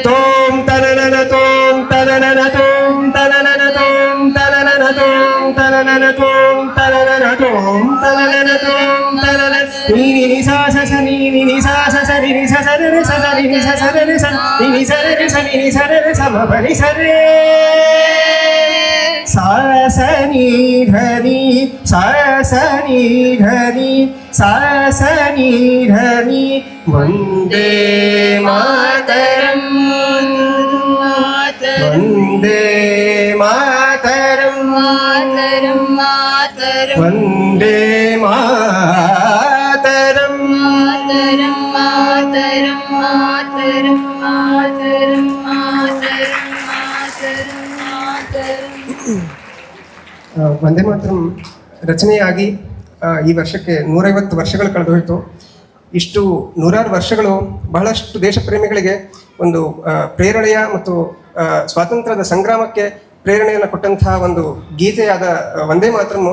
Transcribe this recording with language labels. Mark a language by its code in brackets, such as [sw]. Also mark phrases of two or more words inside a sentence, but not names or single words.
[sa] ತೋಂ ತನನನ ತೋಂ ತನನನ ತೋಂ ತನನನ ತೋಂ ತನನನ ತೋಂ ತನನನ ತೋಂ ತನನನ ತೋಂ ತನನನ ತೋಂ ತನನ. ನೀ ನಿ ಸಾ ಸ ಸ ನೀ ನಿ ಸಾ ಸ ಸ ನಿ ಸ ಸ ರ ಸ ಸ ನಿ ಸ ಸ ರ ಸ ನಿ ಸ ರ ಸ ನಿ ಸ ರ ಸ ಮ ಪ ನಿ ಸ ರೇ. सा स नि धनि सा स नि धनि सा स नि धनि. वन्दे मातरं. वन्दे मातरं. ಮಾತರಂ ಮಾತರಂ वन्दे मातरं. ಮಾತರಂ ಮಾತರಂ ಮಾತರಂ ಮಾತರಂ ಮಾತರಂ ಮಾತರಂ. [kn] ವಂದೇ ಮಾತರಂ ರಚನೆಯಾಗಿ ಈ ವರ್ಷಕ್ಕೆ 150 ವರ್ಷಗಳು ಕಳೆದೋಯಿತು. ಇಷ್ಟು ನೂರಾರು ವರ್ಷಗಳು ಬಹಳಷ್ಟು ದೇಶ ಪ್ರೇಮಿಗಳಿಗೆ ಒಂದು ಪ್ರೇರಣೆಯ ಮತ್ತು ಸ್ವಾತಂತ್ರ್ಯದ ಸಂಗ್ರಾಮಕ್ಕೆ ಪ್ರೇರಣೆಯನ್ನು ಕೊಟ್ಟಂತಹ ಒಂದು ಗೀತೆಯಾದ ವಂದೇ ಮಾತರಂ.